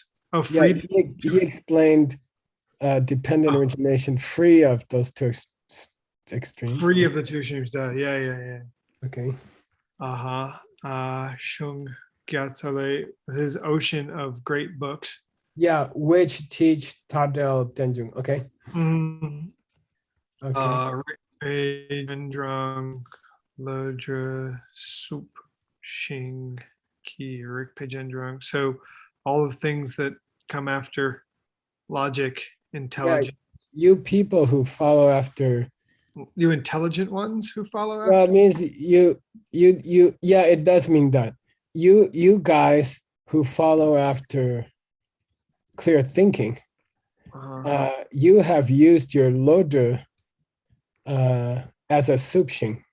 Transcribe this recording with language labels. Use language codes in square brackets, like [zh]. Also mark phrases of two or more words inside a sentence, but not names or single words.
[en] Yeah, he explained dependent origination free of those two extremes. Free of the two extremes. Yeah. Okay. [bo] Shung Gyatsale, [en] his ocean of great books. Yeah, which teach [bo] Tadel Denjung. [en] Okay. Okay. [bo] Rendrang Lodra Sup Shing Ki Rik Pejendrang. [en] So all the things that come after logic, intelligence. Yeah, you people who follow after. You intelligent ones who follow after. Well, it means you. Yeah, it does mean that. You guys who follow after clear thinking, you have used your loader as a supshing.